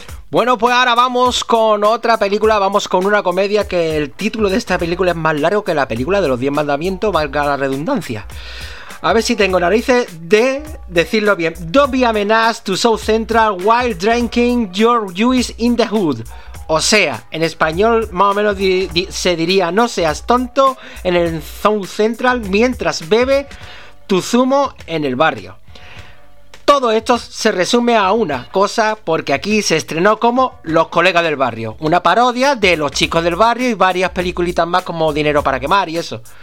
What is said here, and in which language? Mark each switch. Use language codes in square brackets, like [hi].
[es] Bueno, pues ahora vamos con otra película, vamos con una comedia que el título de esta película es más largo que la película de los 10 mandamientos, valga la redundancia. A ver si tengo narices de decirlo bien. [en] Don't be a menace to South Central while drinking your juice in the hood. [es] O sea, en español más o menos se diría: no seas tonto en el South Central mientras bebe tu zumo en el barrio. Todo esto se resume a una cosa, porque aquí se estrenó como Los colegas del barrio, una parodia de Los chicos del barrio y varias peliculitas más como Dinero para quemar y eso.